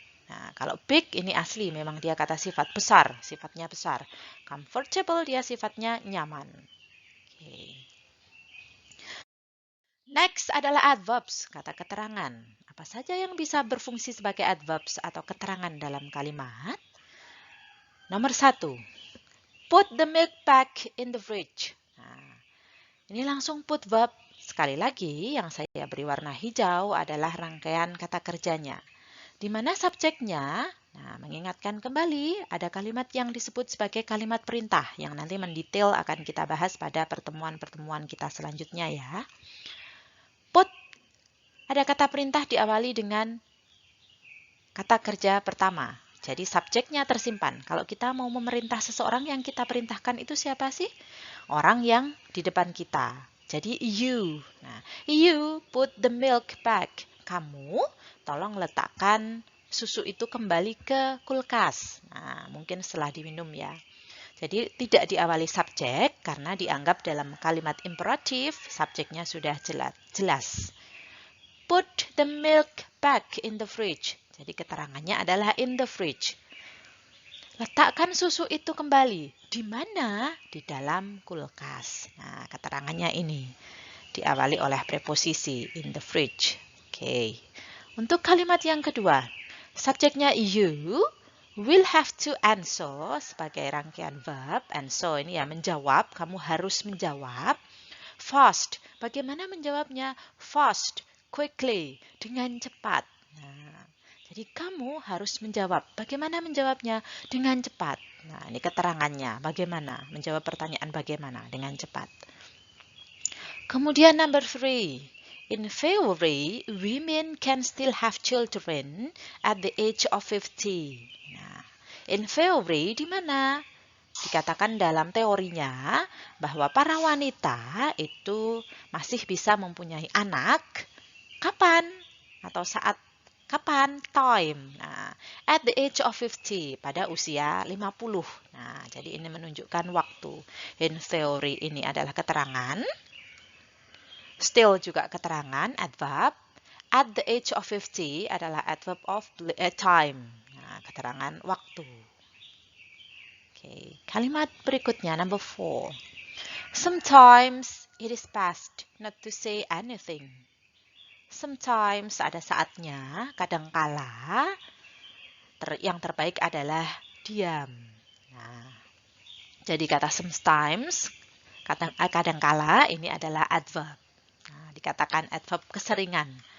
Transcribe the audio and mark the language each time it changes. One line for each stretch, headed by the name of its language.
Indonesian: Nah, kalau big ini asli, memang dia kata sifat besar, sifatnya besar. Comfortable dia sifatnya nyaman. Okay. Next adalah adverbs, kata keterangan. Apa saja yang bisa berfungsi sebagai adverbs atau keterangan dalam kalimat? Nomor 1,
English: put the milk back in the fridge.
Indonesian: Nah, ini langsung put verb. Sekali lagi, yang saya beri warna hijau adalah rangkaian kata kerjanya. Di mana subjeknya, nah, mengingatkan kembali ada kalimat yang disebut sebagai kalimat perintah yang nanti mendetail akan kita bahas pada pertemuan-pertemuan kita selanjutnya ya. Put, ada kata perintah diawali dengan kata kerja pertama. Jadi subjeknya tersimpan. Kalau kita mau memerintah seseorang, yang kita perintahkan itu siapa sih? Orang yang di depan kita. Jadi you.
English: Nah, you put the milk back.
Indonesian: Kamu tolong letakkan susu itu kembali ke kulkas. Nah, mungkin setelah diminum ya. Jadi tidak diawali subjek karena dianggap dalam kalimat imperatif subjeknya sudah jelas.
English: Put the milk back in the fridge.
Indonesian: Jadi keterangannya adalah in the fridge. Letakkan susu itu kembali. Di mana? Di dalam kulkas. Nah, keterangannya ini diawali oleh preposisi in the fridge. Oke. Untuk kalimat yang kedua, subjeknya you will have to answer sebagai rangkaian verb. Answer ini ya menjawab, kamu harus menjawab. Fast. Bagaimana menjawabnya? Fast, quickly, dengan cepat. Nah, jadi kamu harus menjawab. Bagaimana menjawabnya? Dengan cepat. Nah, ini keterangannya. Bagaimana? Menjawab pertanyaan bagaimana? Dengan cepat. Kemudian number 3.
English: In theory, women can still have children at the age of 50.
Indonesian: Nah, in theory di mana? Dikatakan dalam teorinya bahwa para wanita itu masih bisa mempunyai anak. Kapan? Atau saat kapan? Time. Nah, at the age of 50, pada usia 50. Nah, jadi ini menunjukkan waktu. In theory ini adalah keterangan. Still juga keterangan, adverb. At the age of 50 adalah adverb of time. Nah, keterangan waktu. Oke, kalimat berikutnya, number 4.
English: Sometimes it is best not to say anything.
Indonesian: Sometimes ada saatnya, kadangkala yang terbaik adalah diam. Nah, jadi kata sometimes, kadangkala ini adalah adverb. Nah, dikatakan adverb keseringan.